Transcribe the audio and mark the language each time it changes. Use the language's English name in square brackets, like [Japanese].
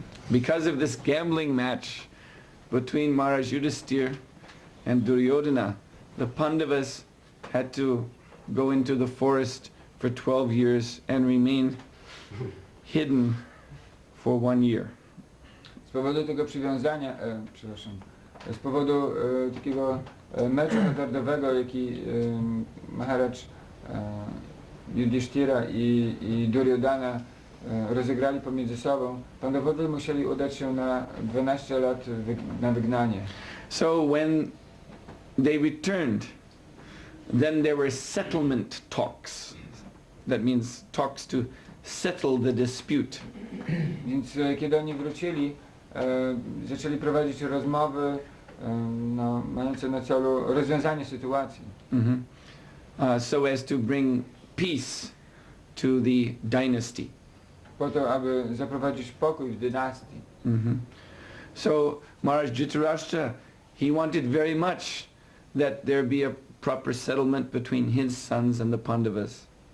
[English] because of this gambling match between Maharaj Yudhisthira and Duryodhana, the Pandavas had to go into the forest for 12 years and remain hidden for 1 year. [Polish] Z powodu tego przywiązania, z powodu takiego meczu hazardowego, jaki Maharaj Yudhishthira i Duryodhana rozegrali pomiędzy sobą, Pandawowie musieli udać się na 12 lat na wygnanie. [English] So when they returned, then there were settlement talks. That means talks to settle the dispute. [Polish] Więc kiedy oni wrócili, zaczęli prowadzić rozmowy mające na celu rozwiązanie sytuacji. [English] So as to bring peace to the dynasty. [Polish] Po to, aby zaprowadzić pokój w dynastii. [English] So Maharaj Dhritarashtra, he wanted very much that there be a proper settlement between his sons and the Pandavas.